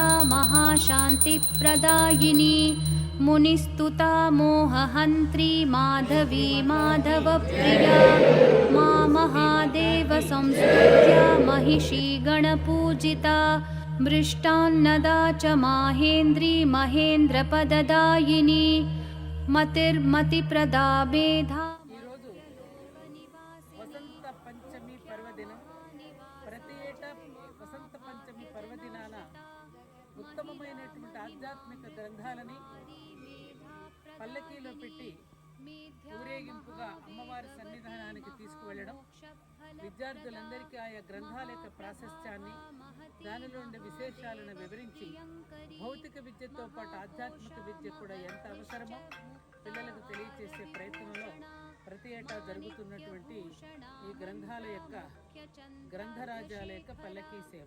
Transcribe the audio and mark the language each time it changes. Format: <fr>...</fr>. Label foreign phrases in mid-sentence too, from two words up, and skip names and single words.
<sa>महाशान्तिप्रदायिनी मुनिस्तुता मोहहन्त्री माधवी माधवप्रिया मा महादेव संस्तुत्या महिषी गणपूजिता मृष्टान्नदा च माहेन्द्री महेन्द्रपददायिनी मतिर्मतिप्रदा मेधा</sa> <te>వసంత పంచమి పర్వదినం ప్రతి ఏటా వసంత పంచమి పర్వదినాన ఉత్తమమైనటువంటి ఆధ్యాత్మిక గ్రంథాలని పల్లకీలో పెట్టి ఊరేగింపుగా అమ్మవారి సన్నిధానానికి తీసుకువెళ్ళడం విద్యార్థులందరికీ ఆయా గ్రంథాల యొక్క ప్రాశస్త్యాన్ని దానిలో ఉండే విశేషాలను వివరించి భౌతిక విద్యతో పాటు ఆధ్యాత్మిక విద్య కూడా ఎంత అవసరమో పిల్లలకు తెలియజేసే ప్రయత్నంలో ప్రతి ఏటా జరుగుతున్నటువంటి ఈ గ్రంథాల యొక్క గ్రంథరాజాల యొక్క పల్లకీ సేవ</te>